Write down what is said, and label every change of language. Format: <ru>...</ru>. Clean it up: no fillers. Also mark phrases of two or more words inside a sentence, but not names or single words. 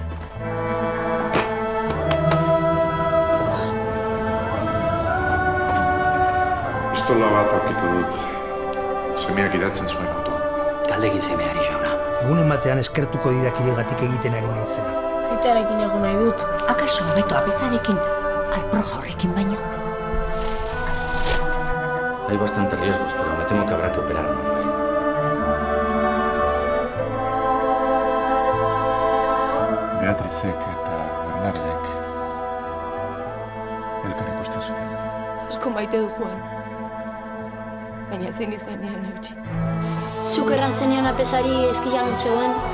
<eu>Pistola bat aurkitu dut. Semeak idatzen zuen auto. Galdegin semeari, jauna. Egunen batean eskertuko didakilegatik egiten ari naizena. Aitarekin egon nahi dut. Akaso hobeto abezarekin, alproja horrekin baino.</eu> <es>Hay bastante riesgos, pero me temo que habrá que operar a Manuel.</es> <eu>Beatrizek eta Bernardek elkar ikusten zuten. Asko maite du Juan. Baina ezin izan nion eutxi. Zuk erran zenion apesari eskilan zegoen.</eu>